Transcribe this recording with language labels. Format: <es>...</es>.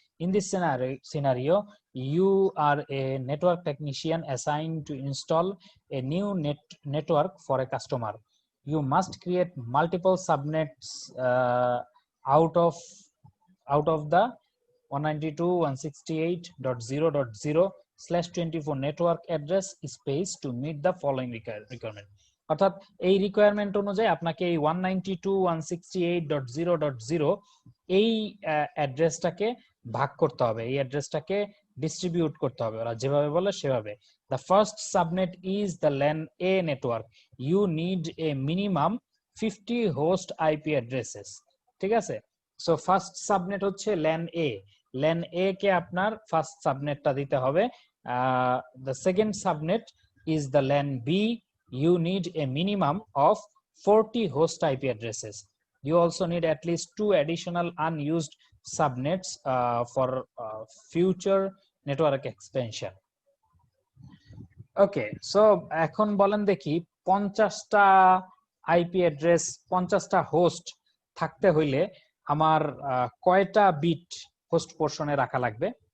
<en>In this scenario, you are a network technician assigned to install a new network for a customer. You must create multiple subnets out of the 192.168.0.0/24 network address space to meet the following requirement.</en> <bn>অর্থাৎ এই requirement অনুযায়ী আপনাকে এই 192.168.0.0 এই অ্যাড্রেসটাকে ভাগ করতে হবে, এই অ্যাড্রেসটাকে ডিস্ট্রিবিউট করতে হবে, ওরা যেভাবে বলে সেভাবে।</bn> <en>The first subnet is the LAN A network. You need a minimum 50 host IP addresses.</en> <bn>ঠিক আছে, সো ফার্স্ট সাবনেট হচ্ছে LAN A. LAN A কে আপনার ফার্স্ট সাবনেটটা দিতে হবে।</bn> <en>The second subnet is the LAN B. You need a minimum of 40 host IP addresses. You also need at least 2 additional unused subnets for future network expansion. Okay, so</en> <bn>এখন বলেন দেখি 50টা IP address, 50টা host থাকতে হইলে আমার কয়টা bit host পোরশনে রাখা লাগবে?</bn>